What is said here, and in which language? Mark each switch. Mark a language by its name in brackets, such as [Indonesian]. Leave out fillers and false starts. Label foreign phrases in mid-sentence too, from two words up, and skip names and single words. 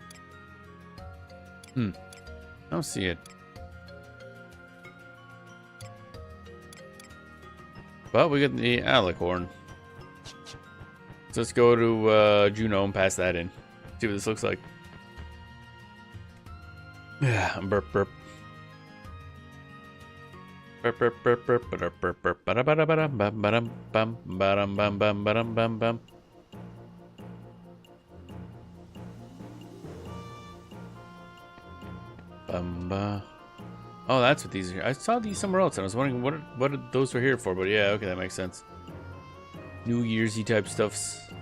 [English] I don't see it. Well, we got the alicorn. So let's go to Juno and pass that in. See what this looks like. Yeah, burp burp. Burp burp burp burp burp burp burp bada bada bada bam badam bam badam bam bam badam bam bam. Oh, that's what these are. I saw these somewhere else and I was wondering what those were here for, but yeah, okay, that makes sense. New Year's-y type stuffs.